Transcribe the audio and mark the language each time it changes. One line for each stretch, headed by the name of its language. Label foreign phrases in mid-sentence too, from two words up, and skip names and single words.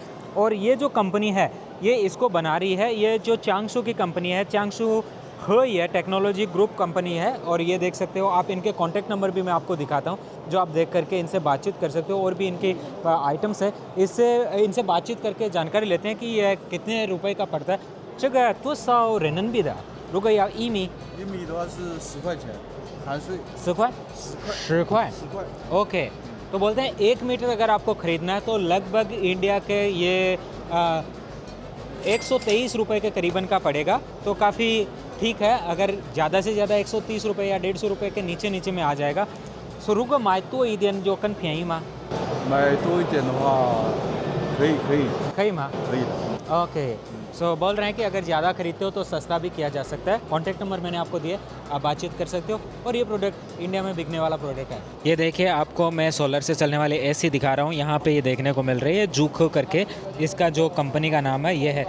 Hindi: और ये जो कंपनी है ये इसको बना रही है, ये जो चांगशू की कंपनी है, चांगशू ये टेक्नोलॉजी ग्रुप कंपनी है। और ये देख सकते हो आप, इनके कॉन्टैक्ट नंबर भी मैं आपको दिखाता हूँ जो आप देख करके इनसे बातचीत कर सकते हो। और भी इनके आइटम्स है, इनसे बातचीत करके जानकारी लेते हैं कि ये कितने रुपए का पड़ता है।
Chinese: 这个多少人民币的？如果要1米 1米的话是10块钱，含税 10块10块 10块。
Hindi: ओके। तो बोलते हैं 1 मीटर अगर आपको ख़रीदना है तो लगभग इंडिया के ये 123 रुपये के करीबन का पड़ेगा। तो काफ़ी ठीक है। अगर ज़्यादा से ज़्यादा 130 रुपये या 150 रुपये के नीचे में आ जाएगा।
Chinese: सो 如果买多一点就更便宜吗？买多一点的话，可以吗？可以的。
Hindi: ओके। सो बोल रहे हैं कि अगर ज़्यादा खरीदते हो तो सस्ता भी किया जा सकता है। कॉन्टैक्ट नंबर मैंने आपको दिए, आप बातचीत कर सकते हो। और ये प्रोडक्ट इंडिया में बिकने वाला प्रोडक्ट है। ये देखिए आपको मैं सोलर से चलने वाले AC दिखा रहा हूँ। यहाँ पे ये देखने को मिल रही है जूखो करके, इसका जो कंपनी का नाम है ये है।